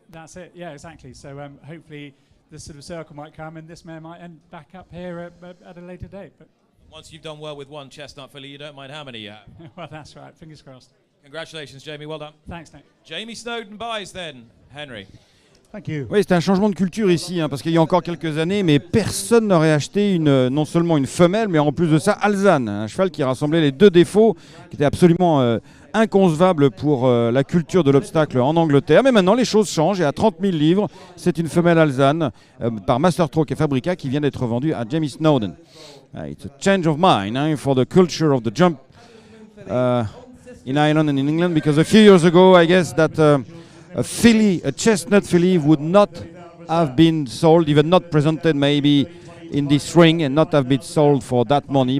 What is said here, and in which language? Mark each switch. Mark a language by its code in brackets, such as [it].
[en] That's it. Yeah, exactly. So hopefully the sort of circle might come, and this mare might end back up here at a later date. But Once you've done well with one chestnut filly, you don't mind how many you have. well, that's right. Fingers crossed. Congratulations, Jamie. Well done. Thanks, Nick. Jamie Snowden buys then, Henry. Thank you. [fr] Oui, c'est un changement de culture ici, hein, parce qu'il y a encore quelques années, mais personne n'aurait acheté non seulement une femelle, mais en plus de ça, Alzane, un cheval qui rassemblait les deux défauts, qui était absolument inconcevable pour la culture de l'obstacle en Angleterre. Mais maintenant, les choses changent, et à 30 000 livres, c'est une femelle Alzane par Master Stroke et Fabrica qui vient d'être vendue à Jamie Snowden. [en] It's a change of mind for the culture of the jump in Ireland and in England, because a few years ago, I guess that a chestnut filly would not have been sold, even not presented maybe in this ring, and not have been sold for that money.